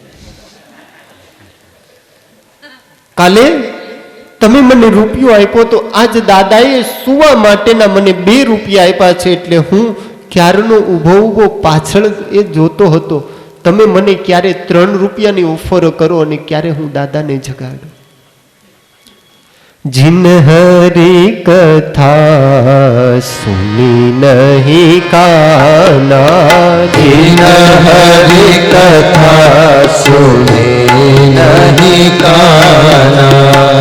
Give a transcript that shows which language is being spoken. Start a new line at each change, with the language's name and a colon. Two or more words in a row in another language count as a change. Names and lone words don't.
Gujarati: કાલે તમે મને રૂપિયો આપ્યો તો, આજ દાદાએ સુવા માટેના મને 2 રૂપિયા આપ્યા છે. એટલે હું ક્યારનો ઊભો ઊભો પાછળ એ જોતો હતો, તમે મને ક્યારે 3 રૂપિયાની ઓફર કરો અને ક્યારે હું દાદાને જગાડું.
Awadhi: जिन हरि कथा सुनी नहीं काना, जिन हरि कथा सुनी नहीं काना,